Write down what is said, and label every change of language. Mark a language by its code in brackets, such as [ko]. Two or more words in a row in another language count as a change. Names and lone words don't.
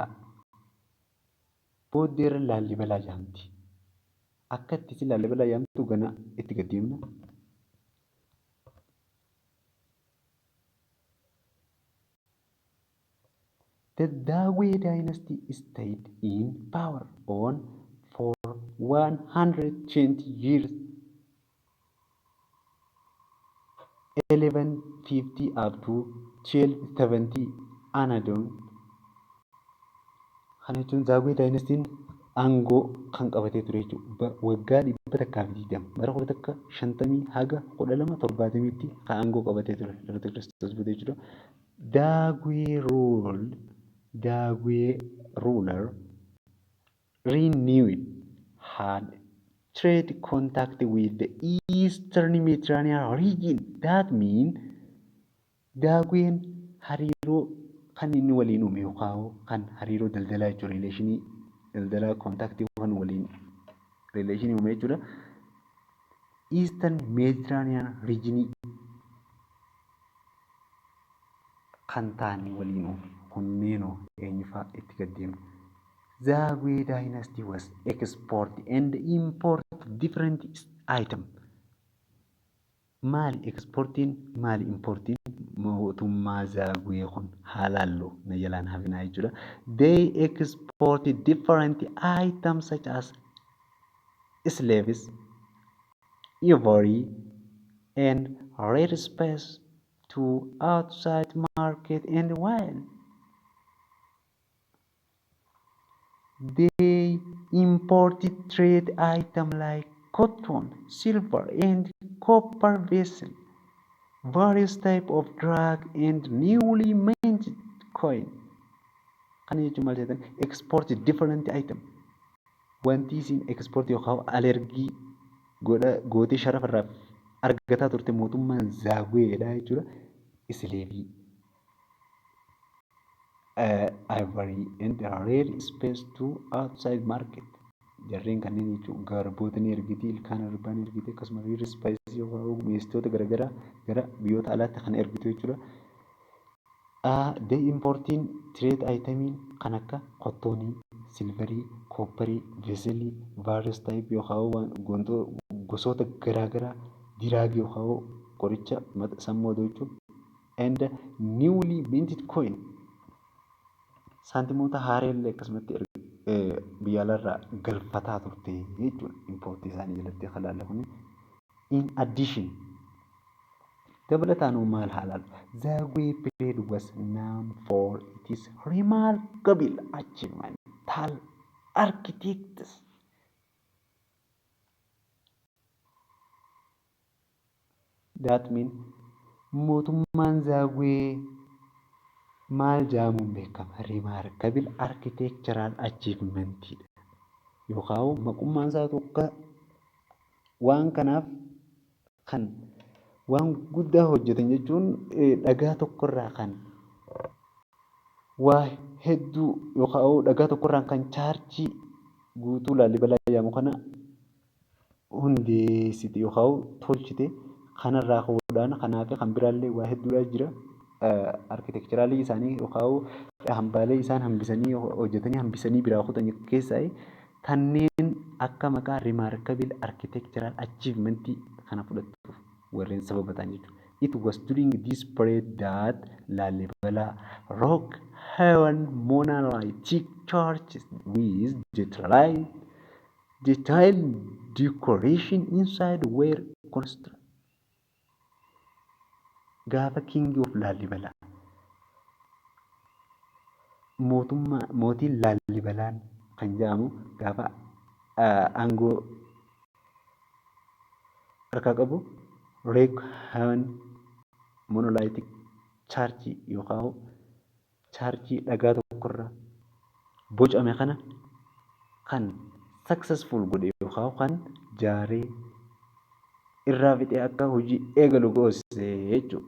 [om] Booddeerra Laallibalaa jedhamti. Akka itti Laallibalaa jedhamtu gana itti gaddeemna. [en] The Zagwe dynasty stayed in power on for 120 years. 1150 up to 1270 Anadon. [om] Kana jechuun Zagwe dynastiin aangoo kan qabatee ture jechuudha. Waggaa 120 bara 1950 haga 1270tti kan aangoo qabatee ture. Dhalata Kiristoos bute jechuudha. [en] Zagwe ruler renewed had trade contact with the Eastern Mediterranean region. That means [om] Zagween hariiroo kan inni waliin uume yookaan kan hariiroo daldalaa jechuudha. Rileeshinii daldalaa kontaaktii kan waliin rileeshinii uume jechuudha. [en] Eastern Mediterranean region [om] kan ta'an waliin uume kunneenoo eenyufaa itti gaddeemna. [en] Zagwe dynasty was export and import different items. [om] Maali exportiin maali importiin mootummaa Zagwe kun haalaallo na jalaan hafnaa jechuudha. [en] They exported different items such as slaves, ivory, and rare space to outside market and wine. They imported trade items like cotton, silver, and copper vessels, various types of drug, and newly minted coin. [om] Kan jechuun maal jedhan [en] export different items. [om] Wanti isin export yookaan alergii gootee sharafarraa argataa turte mootummaan Zagweedha jechuudha. [en] Isleevii, ivory, and rare space to outside market. [om] Jarreen kanneen jechuun garboota ni ergiti, ilkaan arbaa ni ergiti, akkasumas [en] rare space [om] yookaan mi'eessitoota garaagaraa gara biyyoota alaatti kan ergitu jechuudha. [en] They importing trade itemiin [om] kan akka kottoonii, silverii, koopparii, veeselii, [en] various type [om] yookaan gosoota garaagaraa diraagii yookaan qoricha sammuu jechuudha. [en] And newly minted coin. [om] Saantimoota haareellee akkasumatti biyya alaarraa galfataa turte jechuudha. Importii isaanii jalatti halaala kun. [en] In addition, [om] dabalataan maal halaal? [en] Zagwe period was known for its remarkable achievement architects. [om] That means mootummaan Zagwe maal jedhamuun beekama? [en] Remarkable architectural achievement [om] yookaan maqummaan isaa tokko waan kanaaf kan waan guddaa hojjetan jechuun dhagaa tokkorraa kan waa hedduu yookaan dhagaa tokkorraan kan chaarjii guutuu Laallibalaa jedhamu kana hundeessite yookaan tolchite kanarraa ka'uudhaan kanaa fi kan biraallee waa hedduudha jira. Arkiteekcheraalii isaanii yookaan hambaalee isaan hambisanii hojjetanii hambisanii biraa kutan keessaa kanneen akka maqaa [en] remarkable architectural achievement [om] kana fudhatuuf warreen sababa ta'an jechuudha. [en] It was during this period that Lalibela rock heaven monolithic churches with detailed decoration inside were constructed. [om] Gaafa [en] king of Lalibela [om] mootiin Lalibelaan kan jedhamu gaafa aangoo harkaa qabu [en] rock heaven monolithic church [om] yookaan chaarjii dhagaa tokkorra bocame kana kan successful godhe yookaan kan jaaree irraa fixee akka hojii eegalu goosee jechuudha.